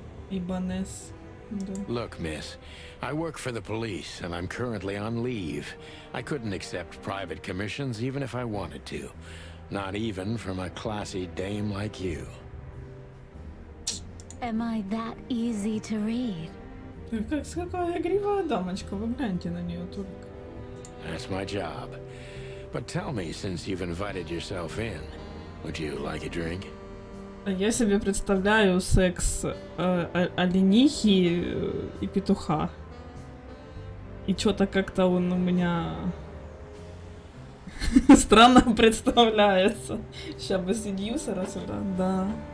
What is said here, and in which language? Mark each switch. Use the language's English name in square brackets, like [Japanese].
[Russian] Ибанес. Да. [English] Look, miss, I work for the police, and I'm currently on leave. I couldn't accept private commissions even if I wanted to. Not even from a classy dame like you. Am I that easy to read? [Russian] Какая игривая дамочка, вы гляньте на нее только. [English] That's my job. But tell me, since you've invited yourself in, would you like a drink? [Russian] Я себе представляю секс оленихи и петуха. И что-то как-то он у меня странно представляется. Сейчас бы седьюсера сюда, да.